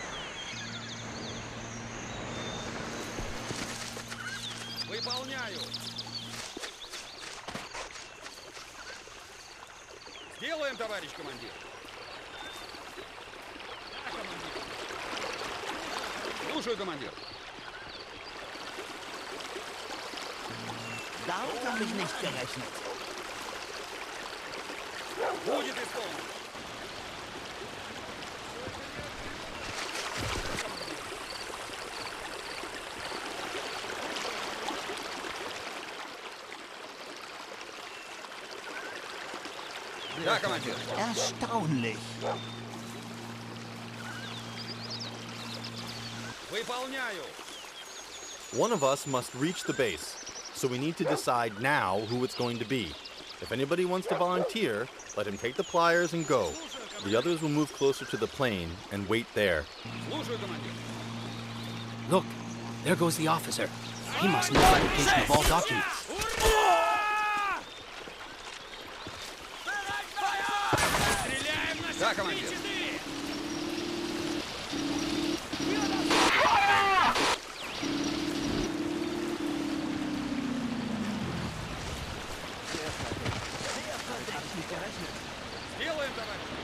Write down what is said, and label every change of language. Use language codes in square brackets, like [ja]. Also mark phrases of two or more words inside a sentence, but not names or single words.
[ru] Выполняю. Сделаем, товарищ командир. Да, командир. Слушаю, командир. [de] Damit habe ich nicht gerechnet. [ru] Будет исполнено. Да, командир. [de] Erstaunlich. [ru] Выполняю. [en] One of us must reach the base, so we need to decide now who it's going to be. If anybody wants to volunteer, let him take the pliers and go. The others will move closer to the plane and wait there. [ru] Слушаю, командир. [en] Look, there goes the officer. He must know the location of all documents. [ru] Стреляем на Да, командир. Сделаем, товарищ.